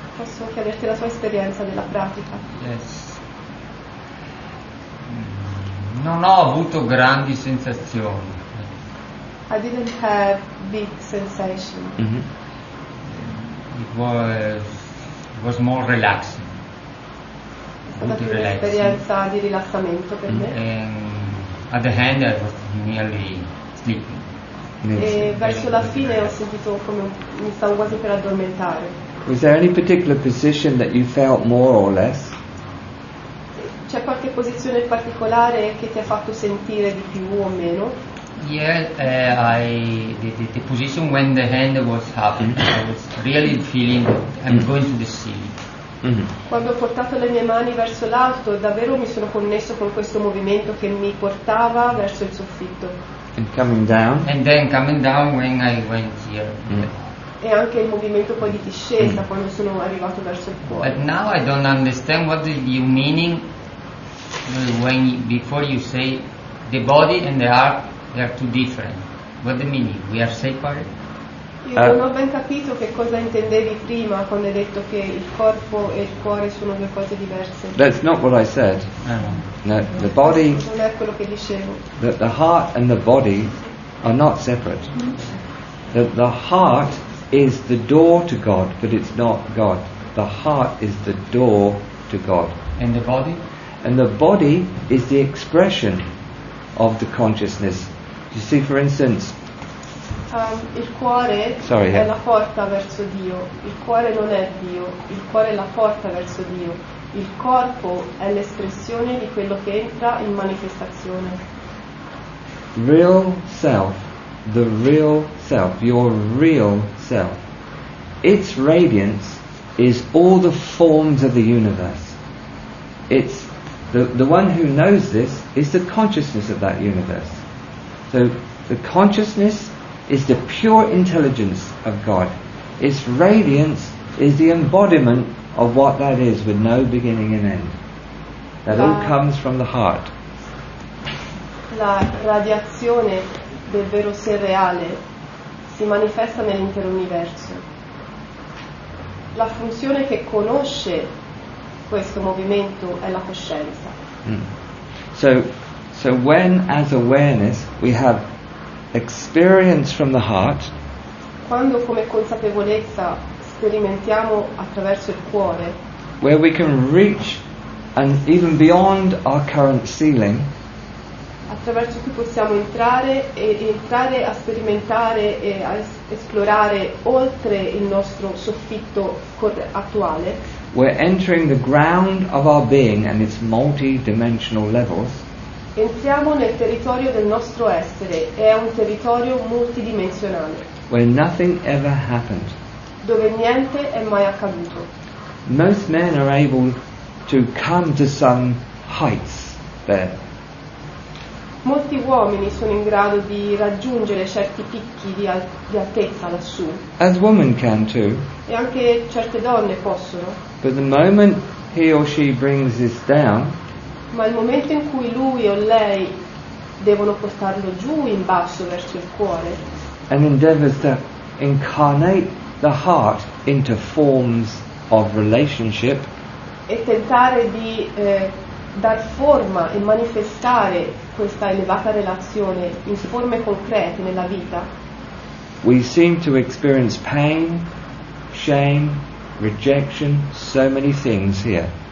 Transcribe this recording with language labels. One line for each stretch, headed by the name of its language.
Italian: Posso chiederti la tua esperienza della pratica?
English: Yes.
Italian: Non ho avuto grandi sensazioni.
English: I didn't have big sensation. Mm-hmm. It was more relaxing.
Italian: È stata più un'esperienza di rilassamento per me.
English: And at the end I was nearly sleeping.
Italian: E verso la fine ho sentito come mi stavo quasi per addormentare.
English: Was there any particular position that you felt more or less?
Italian: C'è qualche posizione particolare che ti ha fatto sentire di più o meno?
English: Yeah, the position when the hand was up, I was really feeling I'm going to the ceiling. Mm-hmm.
Italian: Quando ho portato le mie mani verso l'alto, davvero mi sono connesso con questo movimento che mi portava verso il soffitto.
English: And coming down? And then coming down when I went here. E anche il movimento poi di discesa quando sono arrivato verso il cuore. But now I don't understand what is your meaning before you say the body and the heart, they are two different. What the meaning? We are separate?
Italian: Io non ho ben capito che cosa intendevi prima quando hai detto che il corpo e il cuore sono due cose diverse.
English: That's not what I said. No, the body,
Italian: Non è quello che dicevo.
English: the heart and the body are not separate. The heart is the door to God, but it's not God. The heart is the door to God. And the body? And the body is the expression of the consciousness. You see, for instance,
Italian: Il cuore è la porta verso Dio, il cuore non è Dio, il cuore è la porta verso Dio, il corpo è l'espressione di quello che entra in manifestazione.
English: real self, the real self, your real self, its radiance is all the forms of the universe. It's the one who knows this is the consciousness of that universe. So the consciousness is the pure intelligence of God. Its radiance is the embodiment of what that is with no beginning and end. That all comes from the heart.
Italian: La radiazione del vero sé reale si manifesta nell'intero universo. La funzione che conosce questo movimento è la coscienza.
English: So when as awareness we have experience from the heart,
Italian: Quando come consapevolezza sperimentiamo attraverso il cuore,
English: where we can reach and even beyond our current ceiling,
Italian: attraverso cui possiamo entrare a sperimentare e a esplorare oltre il nostro soffitto attuale,
English: we're entering the ground of our being and its multi-dimensional levels,
Italian: entriamo nel territorio del nostro essere, è un territorio multidimensionale,
English: where nothing ever happened.
Italian: dove niente è mai accaduto.
English: Most men are able to come to some heights there.
Italian: Molti uomini sono in grado di raggiungere certi picchi di altezza lassù,
English: As women can too.
Italian: e anche certe donne possono,
English: But the moment he or she brings this down,
Italian: ma il momento in cui lui o lei devono portarlo giù in basso verso il cuore
English: and endeavours to incarnate the heart into forms of relationship,
Italian: e tentare di dar forma e manifestare questa elevata relazione in forme concrete nella vita,
English: we seem to experience pain, shame, rejection, so many things here.